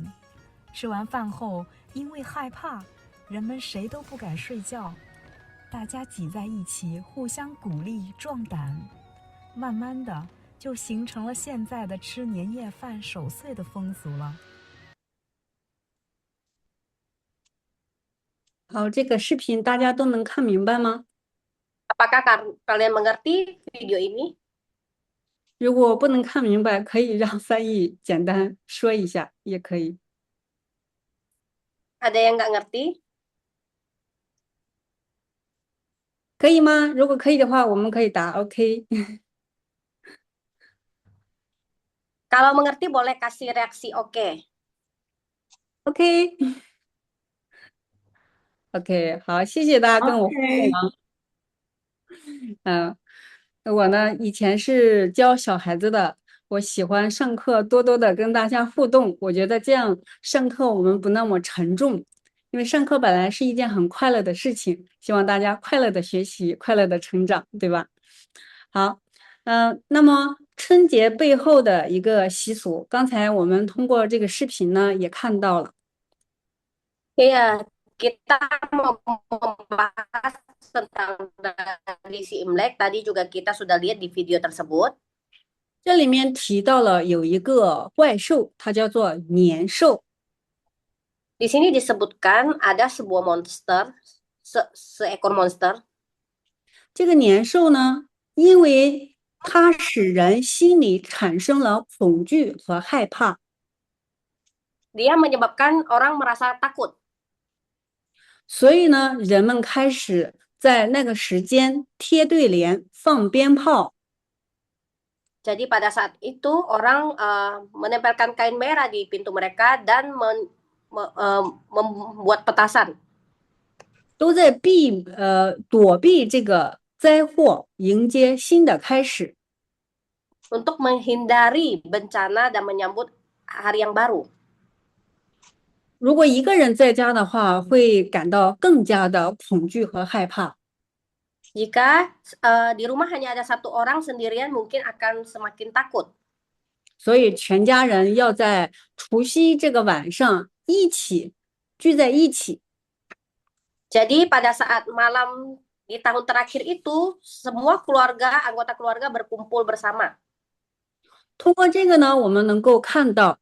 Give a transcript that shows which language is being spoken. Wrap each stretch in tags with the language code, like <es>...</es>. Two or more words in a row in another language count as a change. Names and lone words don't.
<zh>吃完饭后，因为害怕，人们谁都不敢睡觉，大家挤在一起互相鼓励壮胆，慢慢的就形成了现在的吃年夜饭守岁的风俗了。好，这个视频大家都能看明白吗？</zh> <id>Apakah kalian mengerti video ini?</id> <zh>如果不能看明白，可以让翻译简单说一下，也可以。</zh> <id>Ada yang nggak ngerti?</id> <zh>可以吗？如果可以的话，我们可以打 OK。</zh> <id>Kalau mengerti boleh kasih reaksi oke.</id> <en>OK OK，</en> <zh>好，谢谢大家跟我互动啊。我呢以前是教小孩子的，我喜欢上课多多的跟大家互动，我觉得这样上课我们不那么沉重，因为上课本来是一件很快乐的事情，希望大家快乐的学习，快乐的成长，对吧？好，那么春节背后的一个习俗，刚才我们通过这个视频呢也看到了。</zh> <id>Iya, kita mau membahas tentang tradisi Imlek. Tadi juga kita sudah lihat di video tersebut.</id> <zh>这里面提到了有一个怪兽，它叫做年兽。</zh> <id>Di sini disebutkan ada sebuah monster, seekor monster.</id> <zh>这个年兽呢，因为它使人心里产生了恐惧和害怕，</zh> <id>Dia menyebabkan orang merasa takut.</id> <zh>所以呢，人们开始在那个时间贴对联、放鞭炮。</zh> <id>Jadi pada saat itu orang menempelkan kain merah di pintu mereka dan membuat petasan.</id> <zh>都在躲避这个灾祸，迎接新的开始。</zh> <id>Untuk menghindari bencana dan menyambut hari yang baru.</id> <zh>如果一个人在家的话，会感到更加的恐惧和害怕。</zh> <id>Jika di rumah hanya ada satu orang sendirian, mungkin akan semakin takut.</id> <zh>所以全家人要在除夕这个晚上一起聚在一起。</zh> <id>Jadi pada saat malam di tahun terakhir itu, semua keluarga, anggota keluarga berkumpul bersama.</id> <zh>通过这个呢，我们能够看到，</zh>